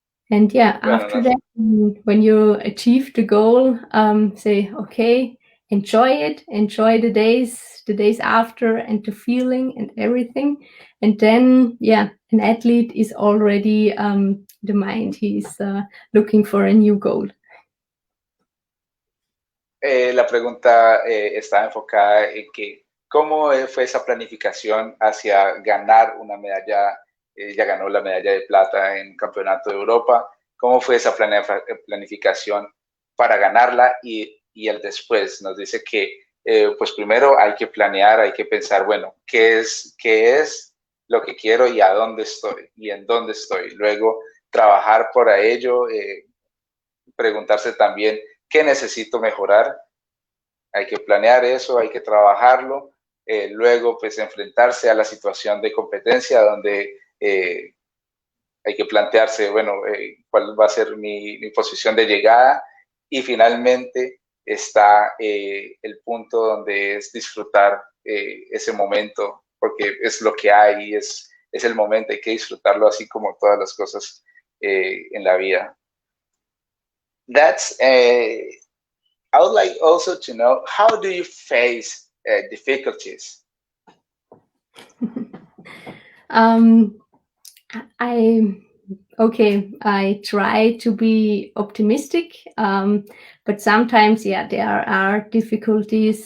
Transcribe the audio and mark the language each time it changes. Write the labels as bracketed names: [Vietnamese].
[English] And yeah, after that, when you achieve the goal, say, okay, enjoy it, enjoy the days after, and the feeling and everything. And then, yeah, an athlete is already the mind. He's looking for a new goal. [Spanish] La pregunta está enfocada en que cómo fue esa planificación hacia ganar una medalla. Ya ganó la medalla de plata en campeonato de Europa. ¿Cómo fue esa planificación para ganarla y el después? Nos dice que pues primero hay que planear, hay que pensar, bueno, ¿qué es lo que quiero y a dónde estoy y en dónde estoy? Luego trabajar por ello, preguntarse también qué necesito mejorar. Hay que planear eso, hay que trabajarlo. Luego pues enfrentarse a la situación de competencia donde hay que plantearse, bueno, cuál va a ser mi posición de llegada, y finalmente está el punto donde es disfrutar ese momento, porque es lo que hay, es el momento, hay que disfrutarlo así como todas las cosas en la vida. [English] That's, I would like also to know, how do you face difficulties? I try to be optimistic, but sometimes, yeah, there are difficulties.